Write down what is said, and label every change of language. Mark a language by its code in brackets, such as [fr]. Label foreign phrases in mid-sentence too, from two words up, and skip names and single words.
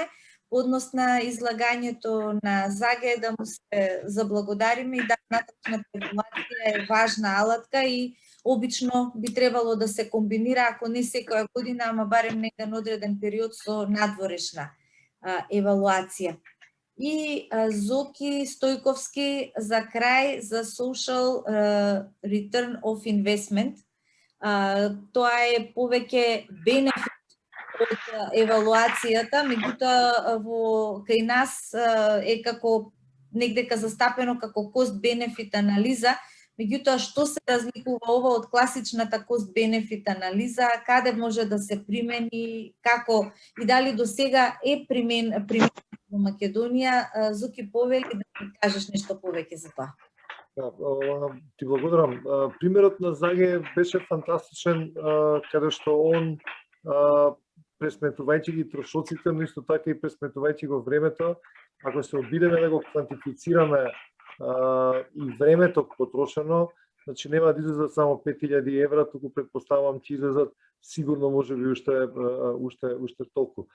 [mk] Однос на излагањето на Заге, да му се заблагодариме и да нататачната регулација е важна алатка и обично би требало да се комбинира, ако не секоја година, ама барем некаде одреден период со надворешна евалуација. И Зоки Стојковски за крај за [en] social return of investment. [mk] Тоа е повеќе бенефит од евалуацијата, меѓутоа кај нас е како негдека застапено како [en] cost-benefit [mk] анализа, меѓутоа што се разликува ова од класичната [en] cost-benefit [mk] анализа, каде може да се примени, како и дали до сега е примен во Македонија. Зуки, повели да ми кажеш нешто повеќе за тоа. Ти благодарам. Примерот на Заге беше фантастичен, каде што он пресметувајќи ги трошоците, но исто така и пресметувајќи го времето, ако се обидеме да го квантифицираме и времето потрошено, значи нема да излезат само 5000 евра, туку предпоставам ќе излезат сигурно можеби уште толку.